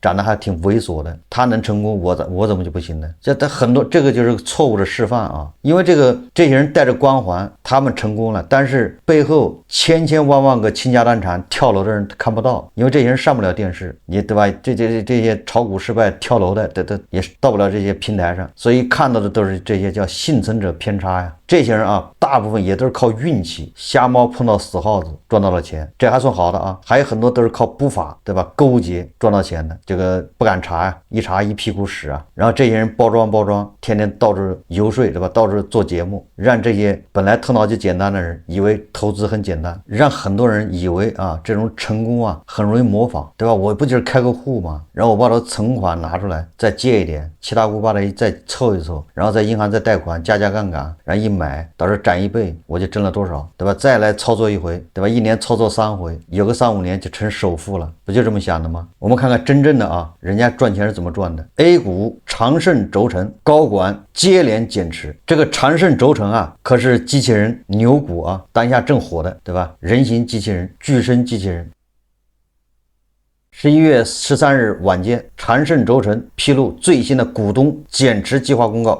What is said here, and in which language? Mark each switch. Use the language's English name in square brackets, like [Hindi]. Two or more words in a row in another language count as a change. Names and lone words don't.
[Chinese] 長得還挺猥瑣的，他能成功，我怎麼就不行呢？這很多這個就是錯誤的示範啊，因為這些人人帶着光環，他們成功了，但是背後千千萬萬個倾家蕩產跳楼的人看不到，因为这些人上不了電視，你對吧？這些炒股失敗跳樓的，也到不了這些平台上，所以看到的都是這些叫幸存者偏差呀。這些人啊，大部分也都是靠運氣，瞎貓碰到死耗子賺到了錢，這還算好的啊。還有很多都是靠不法，對吧？勾結賺到錢的，這個不敢查呀，一查一屁股屎啊。然後這些人包裝，天天到處游說，對吧？到處做節目，讓這些本來頭腦就簡單的人以為投資很簡單，讓很多人以為啊這種成功啊很容易模仿，對吧？我不就是開個戶嗎？然後我把它存款拿出來再借一點，七大姑八大姨再湊一湊，然後在銀行再貸款加槓桿，然後一買到時候漲1倍，我就掙了多少，對吧？再來操作一回，對吧？一年操作3回，有個3-5年就成首富了，不就這麼想的嗎？我們看看真正的啊，人家賺錢是怎麼賺的。A 股長盛軸承高管接連減持，這個長盛軸承啊，可是機器人牛股啊，當下正火的，對吧？人形機器人、具身機器人。11月13日晚間，長盛軸承披露最新的股東減持計劃公告。